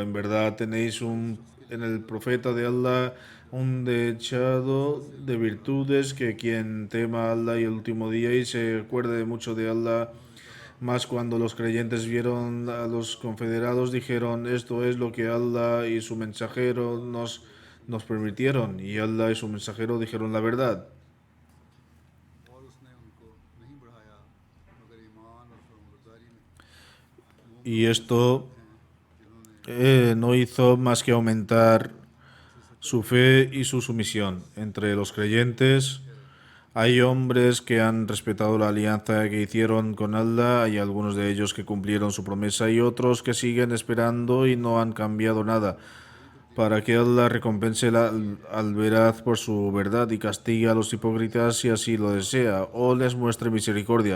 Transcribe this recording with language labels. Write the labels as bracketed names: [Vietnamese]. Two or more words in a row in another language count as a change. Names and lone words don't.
[Spanish] En verdad tenéis en el profeta de Allah un dechado de virtudes, que quien tema a Allah y el último día y se acuerde mucho de Allah. Más cuando los creyentes vieron a los confederados, dijeron: esto es lo que Allah y su mensajero nos permitieron. Y Allah y su mensajero dijeron la verdad. [Urdu] और उसने उनको नहीं बढ़ाया मगर ईमान और फरमाबरदारी में। [Spanish] Y esto no hizo más que aumentar su fe y su sumisión. Entre los creyentes hay hombres que han respetado la alianza que hicieron con Allah, hay algunos de ellos que cumplieron su promesa y otros que siguen esperando y no han cambiado nada, para que Allah recompense al veraz por su verdad y castigue a los hipócritas si así lo desea, o les muestre misericordia.